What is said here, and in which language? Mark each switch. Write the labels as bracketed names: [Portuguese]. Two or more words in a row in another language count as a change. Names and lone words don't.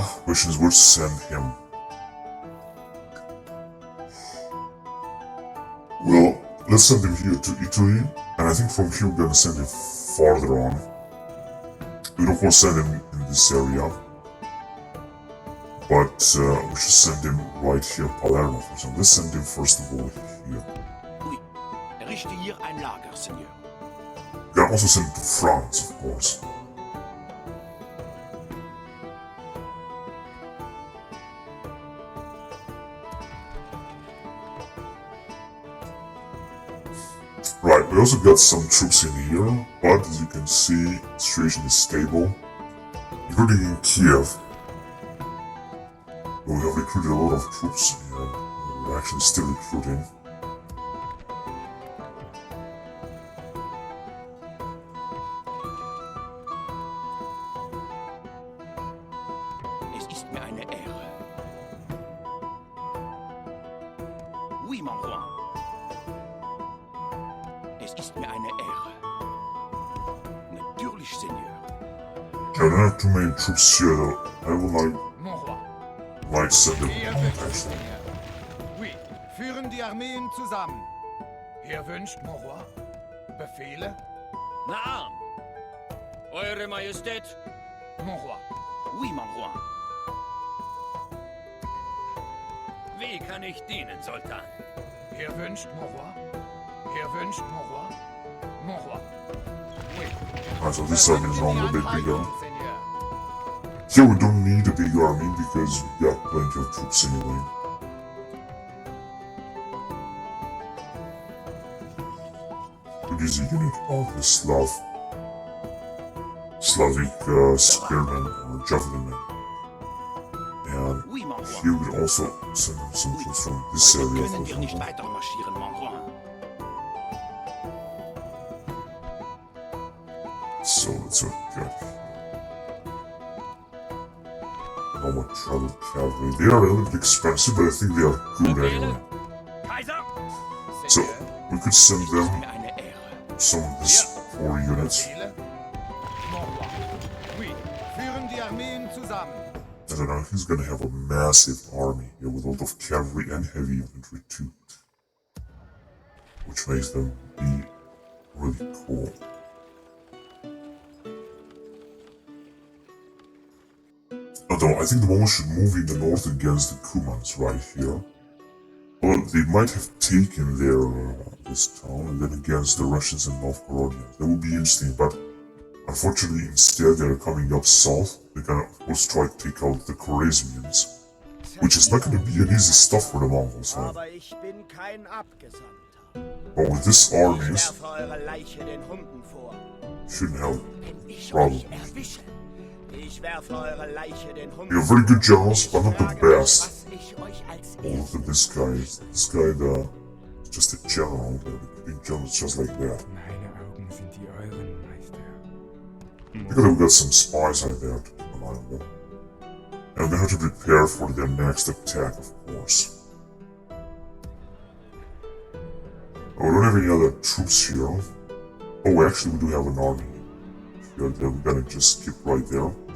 [English] Question is where to send him. Well, let's send him here to Italy, and I think from here we're gonna send him farther on. We don't want to send him in this area, but we should send him right here, Palermo for example. Let's send him first of all here. [French] Oui. [German] Errichte hier ein Lager, [French] Seigneur. [English] We can also send him to France, of course. Right, we also got some troops in here, but as you can see, the situation is stable, including in Kiev. We have recruited a lot of troops and we're actually still recruiting. [German] Es ist mir eine Ehre. [French] Oui, mon roi. [German] Es ist mir eine Ehre. Natürlich, [French] Seigneur. [English] I don't have too many troops here though. I would [French] Mon roi. [English] like send them [German] Ihr [English] out [German] wünscht, [English] actually. [French] Seigneur. Oui, [German] führen die Armeen zusammen. Ihr wünscht, [French] mon roi. [German] Befehle? Naam. Eure Majestät. [French] Mon roi. Oui, mon roi. [German] Wie kann ich dienen, Sultan? Ihr wünscht, [French] mon roi. [German] Ihr wünscht, [French] mon roi. Mon roi. Oui. [English] Alright, so this army is a little bit bigger. [French] Seigneur. [English] Here we don't need a big army because we got plenty of troops anyway. It is a unit of the Slavic spearmen or javelin men. And [French] Oui, mon roi. [English] here we also send them some troops from this [German] Heute [English] area, [German] können [English] for [German] wir nicht [English] example. [German] weiter marschieren, [French] mon roi. [English] So let's look at normal travel cavalry. They are a little bit expensive, but I think they are good anyway. [German] Kaiser? [English] So we could send [German] Es ist [English] them [German] mir eine Ehre. [English] some of these 4 units. [German] Befehle? [French] Mon roi. Oui, [German] führen die Armeen zusammen. [English] I don't know, he's gonna have a massive army here with a lot of cavalry and heavy infantry too. Which makes them be really cool. Although I think the Mongols should move in the north against the Kumans right here. Well, they might have taken this town and then against the Russians and Novgorodians. That would be interesting, but unfortunately instead they're coming up south. They're gonna of course try to take out the Khwarezmians, which is not gonna be an easy stuff for the Mongols. Huh? [German] Aber ich bin kein Abgesandter. [English] But with this [German] Ich [English] armies, [German] werfe eure Leiche den Hunden vor. [English] shouldn't have [German] Wenn ich [English] problems. [German] euch erwische, ich werfe eure Leiche den Hunden [English] You're very good generals, but not the [German] Frage mich, [English] best. [German] was ich euch als [English] Look at this guy. This guy, is just a general. The big general's just like that. [German] Meine Augen sind die euren, Meister. [English] Look at we've got some spies out there to keep an eye on them. And they have to prepare for their next attack, of course. Oh, we don't have any other troops here. Oh, actually, we do have an army here that we're gonna just skip right there.